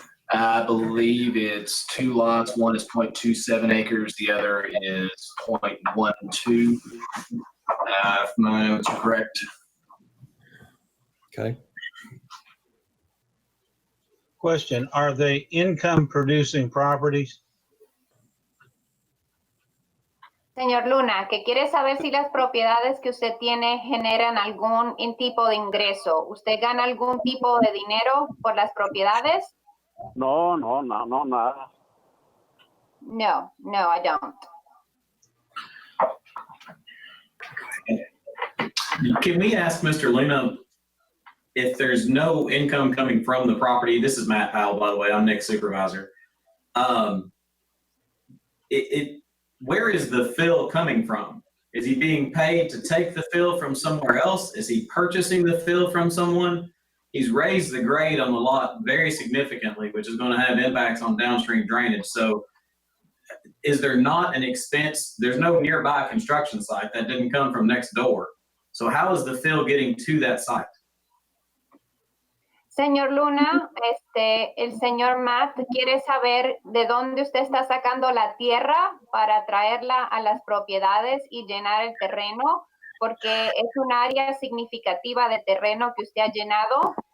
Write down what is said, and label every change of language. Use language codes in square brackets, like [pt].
[en] I believe it's 2 lots. One is 0.27 acres. The other is 0.12. If my notes are correct. Okay. Question, are they income producing properties? [es] Señor Luna, que quiere saber si las propiedades que usted tiene generan algún tipo de ingreso. ¿Usted gana algún tipo de dinero por las propiedades? No, nada. [en] No, I don't. Can we ask Mr. Luna if there's no income coming from the property? This is Matt Powell, by the way. I'm Nick's supervisor. Where is the fill coming from? Is he being paid to take the fill from somewhere else? Is he purchasing the fill from someone? He's raised the grade on the lot very significantly, which is going to have impacts on downstream drainage. So is there not an expense? There's no nearby construction site that didn't come from next door. So how is the fill getting to that site? [es] Señor Luna, el señor Matt quiere saber de dónde usted está sacando la tierra para traerla a las propiedades y llenar el terreno, porque es un área significativa de terreno que usted ha llenado.